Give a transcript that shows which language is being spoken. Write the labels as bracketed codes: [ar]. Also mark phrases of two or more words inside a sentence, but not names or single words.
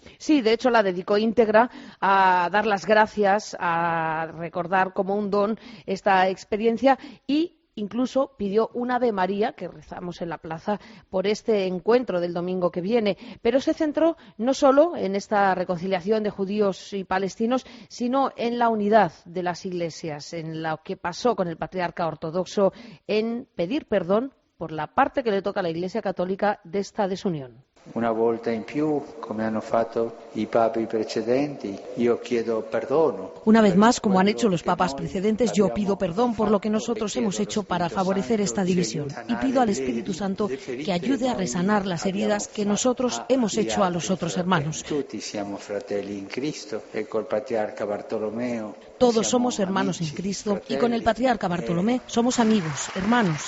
[es] Sí, de hecho la dedicó íntegra a dar las gracias, a recordar como un don esta experiencia y incluso pidió un Ave María, que rezamos en la plaza, por este encuentro del domingo que viene. Pero se centró no solo en esta reconciliación de judíos y palestinos, sino en la unidad de las iglesias, en lo que pasó con el patriarca ortodoxo, en pedir perdón por la parte que le toca a la Iglesia Católica de esta desunión. [it] Una volta in più, come hanno fatto i papi precedenti, io chiedo perdono. [es] Una vez más, como han hecho los papas precedentes, yo pido perdón por lo que nosotros hemos hecho para favorecer esta división y pido al Espíritu Santo que ayude a resanar las heridas que nosotros hemos hecho a los otros hermanos. Todos somos hermanos en Cristo y con el patriarca Bartolomé somos amigos, hermanos.